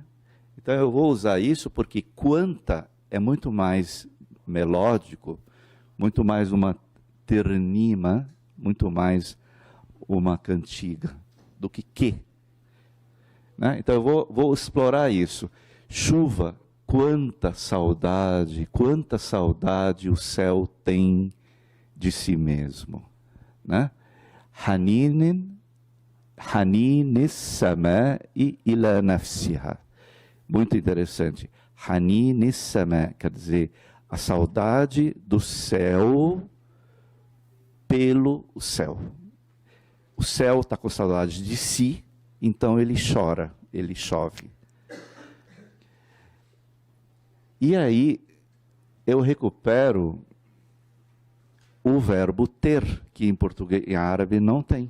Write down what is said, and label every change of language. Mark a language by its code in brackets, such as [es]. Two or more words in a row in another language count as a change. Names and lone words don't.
[pt] Então eu vou usar isso porque quanta é muito mais melódico, muito mais uma ternima, muito mais uma cantiga do que. né? Então eu vou explorar isso. Chuva, quanta saudade o céu tem de si mesmo, né? [ar] حنين السماء إلى نفسها. [pt] Muito interessante. [ar] حنين السماء, [pt] quer dizer, a saudade do céu pelo céu. O céu está com saudade de si, então ele chora, ele chove. E aí eu recupero o verbo ter, que em português, em árabe não tem.